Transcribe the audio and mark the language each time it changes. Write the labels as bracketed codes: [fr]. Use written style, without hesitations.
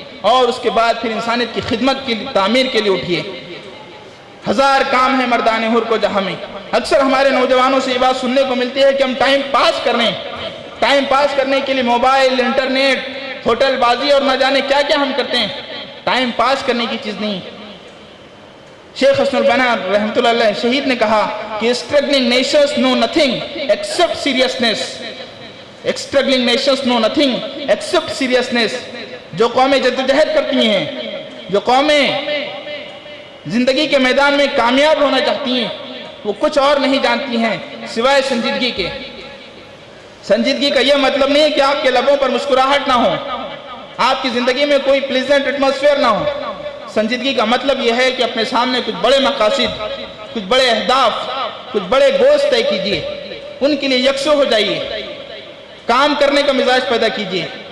[ur] اور اس کے بعد پھر انسانیت کی خدمت کی تعمیر کے لیے اٹھیے۔ ہزار کام ہیں مردان حر کو جہاں میں۔ اکثر ہمارے نوجوانوں سے یہ بات سننے کو ملتی ہے کہ ہم ٹائم پاس کرنے کے لیے موبائل، انٹرنیٹ، ہوٹل بازی اور نہ جانے کیا کیا ہم کرتے ہیں۔ ٹائم پاس کرنے کی چیز نہیں۔ شیخ حسن البنا رحمۃ اللہ علیہ شہید نے کہا کہ [en] struggling nations know nothing except seriousness. Struggling nations know nothing except seriousness. [ur] جو قومیں جدوجہد کرتی ہیں، جو قومیں زندگی کے میدان میں کامیاب ہونا چاہتی ہیں، وہ کچھ اور نہیں جانتی ہیں سوائے سنجیدگی کے۔ سنجیدگی کا یہ مطلب نہیں ہے کہ آپ کے لبوں پر مسکراہٹ نہ ہو، آپ کی زندگی میں کوئی پلیزنٹ ایٹماسفیئر نہ ہو۔ سنجیدگی کا مطلب یہ ہے کہ اپنے سامنے کچھ بڑے مقاصد، کچھ بڑے اہداف، کچھ بڑے گولز طے کیجئے، ان کے لیے یکسو ہو جائیے، کام کرنے کا مزاج پیدا کیجئے،